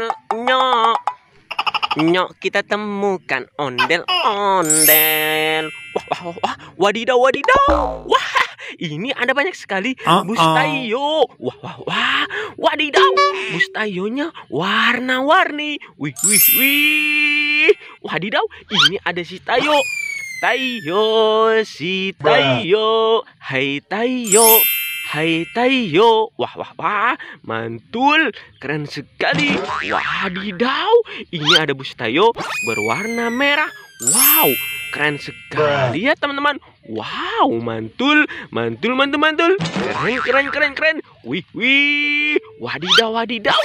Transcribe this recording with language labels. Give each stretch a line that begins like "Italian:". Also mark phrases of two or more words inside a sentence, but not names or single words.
Indonesian: Nyok, nyok, kita temukan ondel-ondel. Wah, wah, wah, wadidaw, wadidaw. Wah, ini ada banyak sekali bustayo. Wah, wah, wah, wadidaw. Bustayonya warna-warni. Wih, wih, wih. Wadidaw, ini ada si Tayo. Tayo, si Tayo. Hai Tayo. Hai Tayo. Wah, wah, wah. Mantul. Keren sekali. Wadidaw. Ini ada bus Tayo berwarna merah. Wow. Keren sekali ya teman-teman. Wow, mantul. Mantul, mantul, mantul. Keren, keren, keren, keren. Wih, wih. Wadidaw, wadidaw.